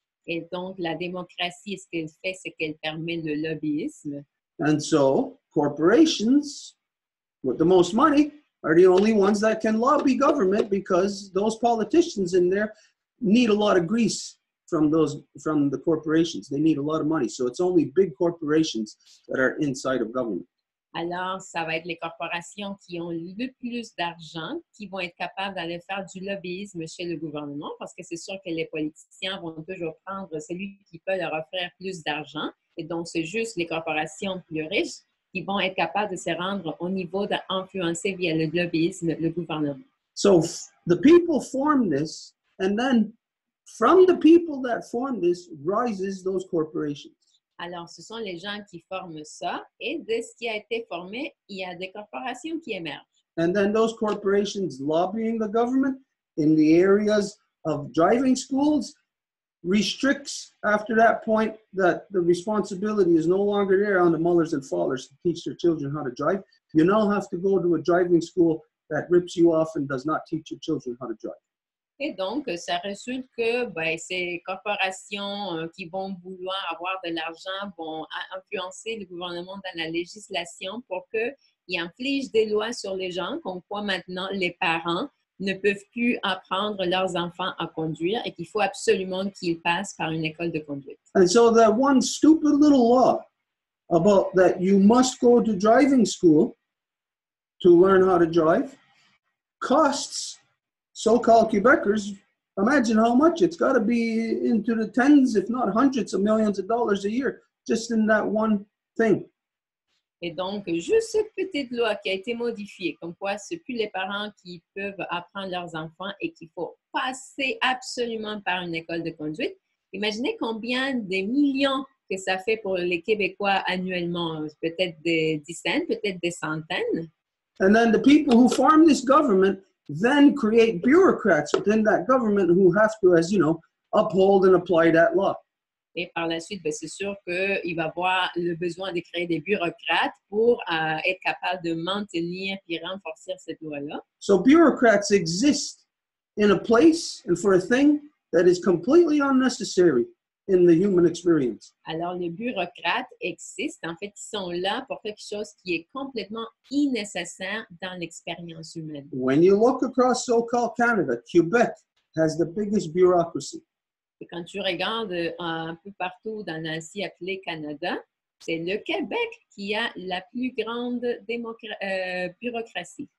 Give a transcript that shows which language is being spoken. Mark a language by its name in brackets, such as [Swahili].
[French] Et donc, la démocratie, ce qu'elle fait, c'est qu'elle permet le lobbyisme. [English] And so corporations with the most money are the only ones that can lobby government because those politicians in there need a lot of grease from the corporations. They need a lot of money. So it's only big corporations that are inside of government. [French] Alors, ça va être les corporations qui ont le plus d'argent qui vont être capables d'aller faire du lobbyisme chez le gouvernement parce que c'est sûr que les politiciens vont toujours prendre celui qui peut leur offrir plus d'argent. Et donc, c'est juste les corporations plus riches qui vont être capables de se rendre au niveau d'influencer via le lobbyisme le gouvernement. [English] So the people form this, and then from the people that form this rises those corporations. [French] Alors, ce sont les gens qui forment ça, et de ce qui a été formé, il y a des corporations qui émergent. [English] And then those corporations lobbying the government in the areas of driving schools restricts after that point that the responsibility is no longer there on the mothers and fathers to teach their children how to drive. You now have to go to a driving school that rips you off and does not teach your children how to drive. [French] Et donc, ça résulte que ben, ces corporations qui vont vouloir avoir de l'argent vont influencer le gouvernement dans la législation pour qu'ils infligent des lois sur les gens, comme quoi maintenant les parents ne peuvent plus apprendre leurs enfants à conduire et qu'il faut absolument qu'ils passent par une école de conduite. [English] And so that one stupid little law about that you must go to driving school to learn how to drive costs so-called Quebecers, imagine how much. It's got to be into the tens, if not hundreds of millions of dollars a year, just in that one thing. [French] Et donc, juste cette petite loi qui a été modifiée, comme quoi ce n'est plus les parents qui peuvent apprendre leurs enfants et qu'il faut passer absolument par une école de conduite. Imaginez combien de millions que ça fait pour les Québécois annuellement, peut-être des dizaines, peut-être des centaines. [English] And then the people who form this government then create bureaucrats within that government who have to, as you know, uphold and apply that law. [French] Et par la suite, c'est sûr qu'il va avoir le besoin de créer des bureaucrates pour être capable de maintenir et renforcer cette loi-là. [English] So bureaucrats exist in a place and for a thing that is completely unnecessary in the human experience. [French] Alors, les bureaucrates existent, en fait, ils sont là pour quelque chose qui est complètement innécessaire dans l'expérience humaine. [English] When you look across so-called Canada, Quebec has the biggest bureaucracy. [French] Et quand tu regardes un peu partout dans l'ancien appelé Canada, c'est le Québec qui a la plus grande bureaucratie.